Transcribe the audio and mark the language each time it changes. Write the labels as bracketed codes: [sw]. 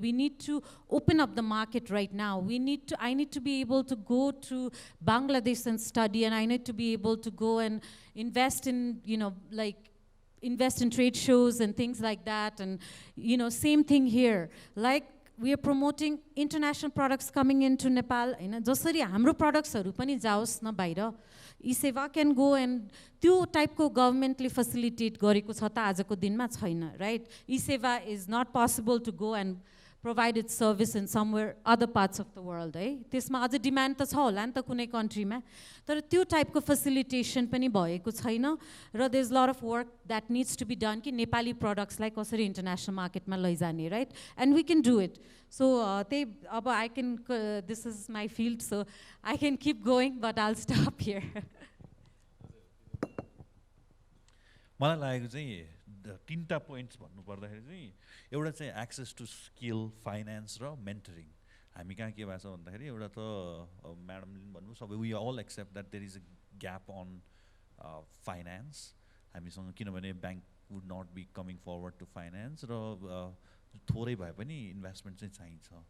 [en] We need to open up the market right now. I need to be able to go to Bangladesh and study, and I need to be able to go and invest in, you know, like, invest in trade shows and things like that. And, you know, same thing here. Like, we are promoting international products coming into Nepal. [ne] Josari hamro products haru pani jaos na baira. [en] E-Seva can go, and [ne] त्यो type को government ले facilitate गरेको छ त आजको दिनमा छैन, right? [en] E-Seva is not possible to go and provide its service in somewhere other parts of the world, है? [ne] त्यसमा अझ demand त छ होला नि त कुनै country मा, तर त्यो type को facilitation पनि भएको छैन, र [en] there's a lot of work that needs to be done [ne] कि नेपाली products लाई कसरी international market मा लैजाने, right? [en] And we can do it. So अब I can, this is my field, so I can keep going, but I'll stop here. [ne] मलाई लागेको चाहिँ तीनटा पोइन्ट्स भन्नु पर्दाखेरि चाहिँ एउटा चाहिँ एक्सेस टु स्किल, फाइनान्स र मेन्टरिङ. हामी कहाँ के भएको छ भन्दाखेरि एउटा त म्याडमले भन्नु सबै [en] we all accept that there is a gap on finance [ne] हामीसँग, किनभने [en] bank would not be coming forward to finance, [ne] र थोरै भए पनि इन्भेस्टमेन्ट चाहिँ चाहिन्छ.